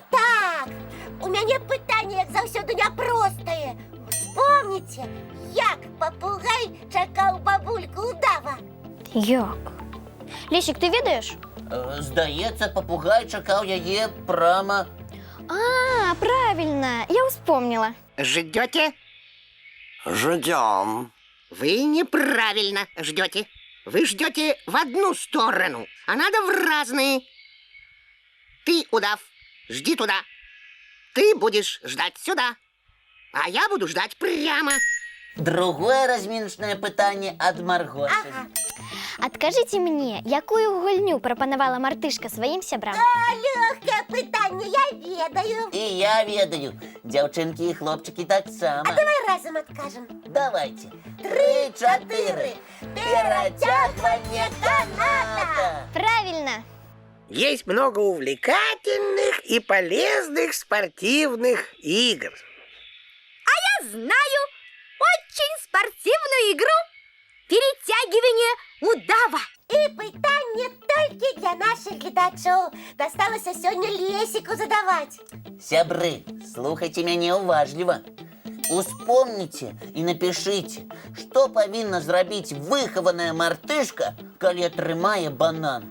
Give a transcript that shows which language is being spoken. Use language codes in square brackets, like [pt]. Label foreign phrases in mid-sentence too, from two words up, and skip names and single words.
[be] Так, у мяне пытанне, як заўсёды, няпростае. Вспомніце, як папугай чакаў бабульку удава? Як? Лесік, ты ведаеш? Здаецца, папугай чакаў яе прама... А, [ru] правильно, я вспомнила. Ждете? Ждем. Вы неправильно ждете. Вы ждете в одну сторону, а надо в разные. Ты, удав, жди туда. Ты будешь ждать сюда, а я буду ждать прямо. [be] Другое разміначнае пытанне ад Маргошы. Ага. Адкажыце мне, якую гульню прапанавала мартышка сваім сябрам? Лёгкае пытанне, я ведаю. І я ведаю. Дзяўчынкі і хлопчыкі таксама. Давай разом откажем. [ru] Давайте. 3-4. Перетягивание каната. Правильно. Есть много увлекательных и полезных спортивных игр. Знаю очень спортивную игру перетягивание удава. [be] И пытанне толькі для наших гледачоў. Дасталася сёння Лесіку задаваць. Сябры, слухайте мяне уважліва. Успомніце і напішыце, што павінна зрабіць выхаваная мартышка, калі атрымае банан.